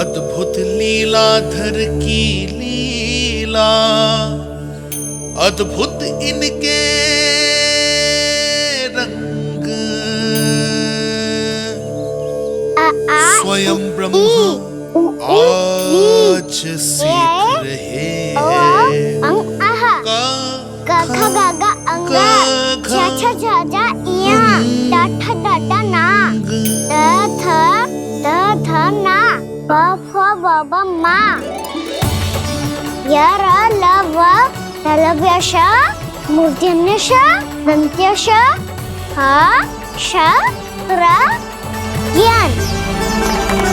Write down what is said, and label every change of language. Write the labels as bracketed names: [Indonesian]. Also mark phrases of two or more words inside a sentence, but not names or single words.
[Hindi] अद्भुत लीलाधर की लीला, अद्भुत इनके रंग, स्वयं ब्रह्मा आज सीख रहे हैं। ग ख ग घ अंग, छ छ झ झ इया, ट ठ ड ड ना, द थ ना, प फ ब ब मा, य र ल व ललव्य श, मूर्धन्य श, दन्त्य श, ह श र ज्ञान।